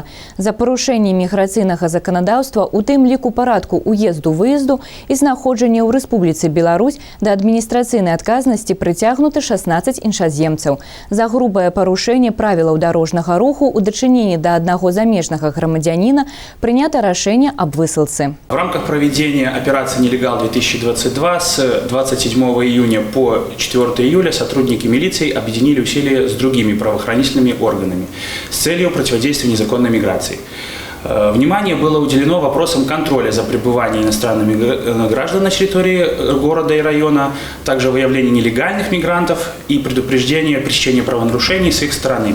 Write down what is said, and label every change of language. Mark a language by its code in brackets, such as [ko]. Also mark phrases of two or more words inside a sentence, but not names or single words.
[be] За парушэнне міграцыйнага заканадаўства, у тым ліку парадку уезду-выезду і знаходжання ў Рэспубліцы Беларусь да адміністрацыйнай адказнасці прыцягнуты 16 іншаземцаў. За грубае парушэнне правілаў дарожнага руху ў дачыненні да аднаго замежнага грамадзяніна прынята рашэнне аб высылцы. [ru] В рамках проведения операции «Нелегал-2022» с 27 июня по 4 июля сотрудники милиции объединили усилия с другими правоохранительными органами с целью противодействия незаконной миграции. Внимание было уделено вопросам контроля за пребыванием иностранными граждан на территории города и района, также выявление нелегальных мигрантов и предупреждение пресечения правонарушений с их стороны.